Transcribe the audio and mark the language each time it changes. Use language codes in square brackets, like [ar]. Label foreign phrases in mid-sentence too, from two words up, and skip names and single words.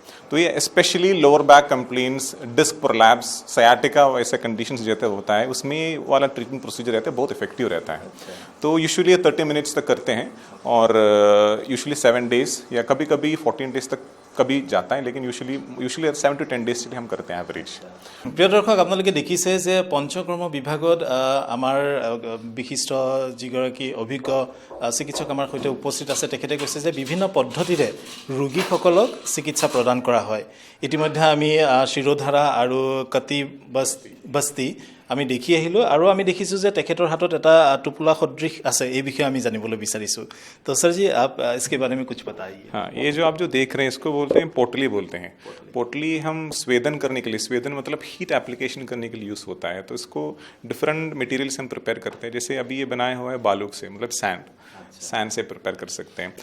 [hi] तो ये [en] specially lower back complaints, disc prolapse, sciatica [hi] वैसे कंडीशंस जैसे होता है उसमें वाला [en] treatment procedure [hi] रहता है, बहुत इफेक्टिव रहता है। तो [en] usually 30 minutes [hi] तक करते हैं और [en] usually 7 days [hi] या कभी कभी 14 डेज तक कभी जाता है, लेकिन [en] usually 7 to 10 days [hi] हम करते हैं एवरेज। [as] প্ৰিয় দৰ্শক, আপোনালোকে দেখিছে যে পঞ্চকৰ্ম বিভাগত আমাৰ বিশিষ্ট যিগৰাকী অভিজ্ঞ চিকিৎসক আমাৰ সৈতে উপস্থিত আছে। তেখেতে কৈছে যে বিভিন্ন পদ্ধতিৰে ৰোগীসকলক চিকিৎসা প্ৰদান কৰা হয়। ইতিমধ্যে আমি শিৰোধাৰা আৰু কটি বস্তি আমি দেখি আহিলোঁ আৰু আমি দেখিছোঁ যে তেখেতৰ হাতত এটা টোপোলা সদৃশ আছে। এই বিষয়ে আমি জানিবলৈ বিচাৰিছোঁ। [hi] তো सर जी आप इसके बारे में कुछ बताइए। हाँ, ये जो आप जो देख रहे हैं इसको बोलते हैं पोटली बोलते हैं। पोटली हम स्वेदन करने के लिए, स्वेदन मतलब [en] heat application [hi] करने के लिए यूज़ होता है। तो इसको [en] different material [hi] से हम प्रिपेयर करते हैं। जैसे अभी ये बनाया हुआ है बालूक से, मतलब सैंड से प्रिपेयर कर सकते हैं।